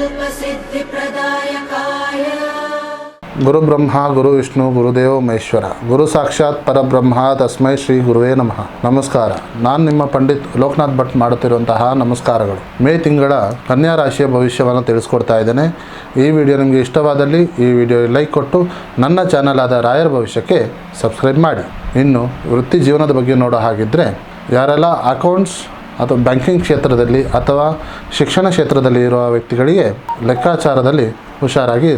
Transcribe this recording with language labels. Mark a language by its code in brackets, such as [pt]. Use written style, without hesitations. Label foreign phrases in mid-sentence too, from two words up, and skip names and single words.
[sa] सिद्धिप्रदायकाय गुरु ब्रह्मा गुरु विष्णु गुरुदेव महेश्वर गुरु साक्षाತ್ ಪರಬ್ರಹ್ಮ ತಸ್ಮೈ ಶ್ರೀ ಗುರುವೇ ನಮಃ. [kn] ನಮಸ್ಕಾರ. ನಾನು ನಿಮ್ಮ ಪಂಡಿತ್ ಲೋಕನಾಥ್ ಭಟ್ ಮಾಡುತ್ತಿರುವಂತಹ ನಮಸ್ಕಾರಗಳು. ಮೇ ತಿಂಗಳ ಕನ್ಯಾ ರಾಶಿಯ ಭವಿಷ್ಯವನ್ನು ತಿಳಿಸ್ಕೊಡ್ತಾ ಇದ್ದೇನೆ. ಈ ವಿಡಿಯೋ ನಿಮಗೆ ಇಷ್ಟವಾದಲ್ಲಿ ಈ ವಿಡಿಯೋ ಲೈಕ್ ಕೊಟ್ಟು ನನ್ನ ಚಾನಲ್ ಆದ ರಾಯರ ಭವಿಷ್ಯಕ್ಕೆ ಸಬ್ಸ್ಕ್ರೈಬ್ ಮಾಡಿ. ಇನ್ನು ವೃತ್ತಿ ಜೀವನದ ಬಗ್ಗೆ ನೋಡೋ ಹಾಗಿದ್ದರೆ, ಯಾರೆಲ್ಲ ಅಕೌಂಟ್ಸ್ ಅಥವಾ ಬ್ಯಾಂಕಿಂಗ್ ಕ್ಷೇತ್ರದಲ್ಲಿ ಅಥವಾ ಶಿಕ್ಷಣ ಕ್ಷೇತ್ರದಲ್ಲಿ ಇರುವ ವ್ಯಕ್ತಿಗಳಿಗೆ ಲೆಕ್ಕಾಚಾರದಲ್ಲಿ ಹುಷಾರಾಗಿ ಇರಿ.